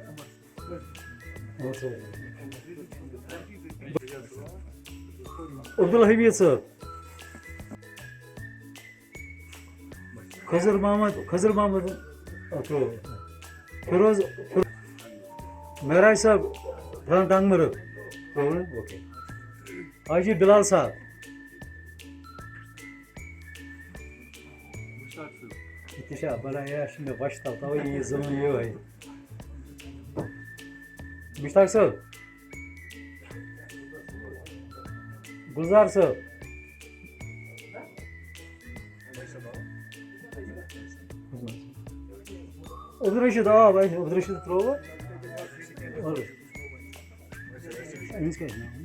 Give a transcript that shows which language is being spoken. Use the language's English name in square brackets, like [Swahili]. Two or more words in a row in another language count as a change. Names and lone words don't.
[Kashmiri] عبدالحمید صٲب خضر محمد فیروز مہراج صاحب فرام ٹنگ مرگ اوکے حاجی بلال صاحب تہِ بڑا یہِ چھُ مےٚ وۄشتل تَوَے یہِ زٔمۍ یِہوٚے مشتاق صٲب گُلزار صٲب عبدالرشیٖد آب اَسہِ عبدالرشیٖد ترٛووٕ أمِس کیٛاہ چھُ